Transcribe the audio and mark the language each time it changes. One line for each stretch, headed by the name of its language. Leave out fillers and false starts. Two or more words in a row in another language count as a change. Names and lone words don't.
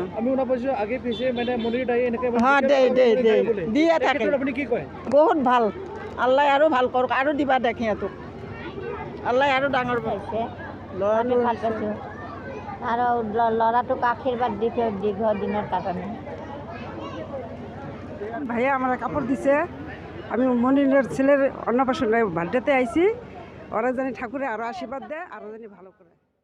Assamese: আমি শুনা পাইছোঁ আগে পিছে মানে মনিৰ দাই এনেকৈ দিয়ে থাকে আপুনি কি কয় বহুত ভাল আল্লাই আৰু ভাল কৰক আৰু দিবা দেখ সিহঁতক আল্লাই আৰু ডাঙৰ পাইছে আমি ভাল পাইছোঁ আৰু ল'ৰাটোক আশীৰ্বাদ দি দীৰ্ঘ দিনৰ কাৰণে
Bangla: ভাইয়া আমার কাপড় দিছে আমি মনিরের ছেলের অন্নপ্রাশন বার্থডেতে আইছি ওরা জানি ঠাকুরে আরো আশীর্বাদ দেয় আরো জানি ভালো করে।